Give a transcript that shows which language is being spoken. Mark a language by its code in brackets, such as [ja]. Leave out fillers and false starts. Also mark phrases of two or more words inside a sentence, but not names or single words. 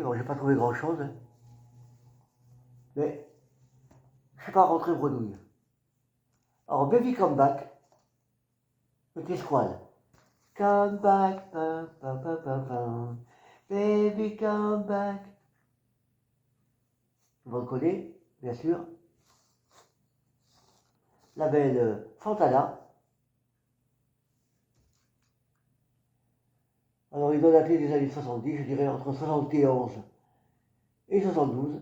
[fr] Bon, j'ai pas trouvé grand chose. Mais je suis pas rentré bredouille. Alors, Baby Come Back, Petit Squad. [en] Come back, pam, pam, pam, pam, pam. Baby come back. [fr] Vous le connaissez, bien sûr. La belle Fantana. Alors il doit dater des années 70, je dirais entre 71 et 72.